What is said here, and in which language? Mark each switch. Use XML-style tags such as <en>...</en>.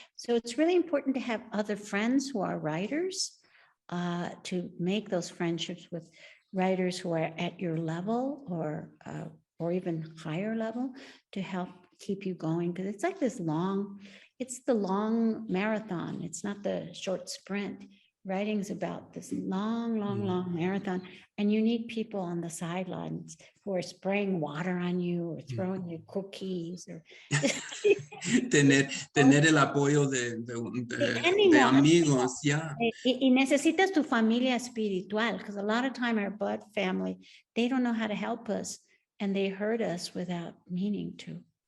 <en>So it's really important to have other friends who are writers, to make those friendships with writers who are at your level or even higher level to help keep you going. Because it's like it's the long marathon. It's not the short sprint. Writing's about this long marathon, and you need people on the sidelines who are spraying water on you or throwing you cookies or</en> <es>tener el apoyo de amigos,</es> <en>yeah.</en> <es>Y necesitas tu familia espiritual,</es> <en>because a lot of time our blood family, they don't know how to help us and they hurt us without meaning to.</en>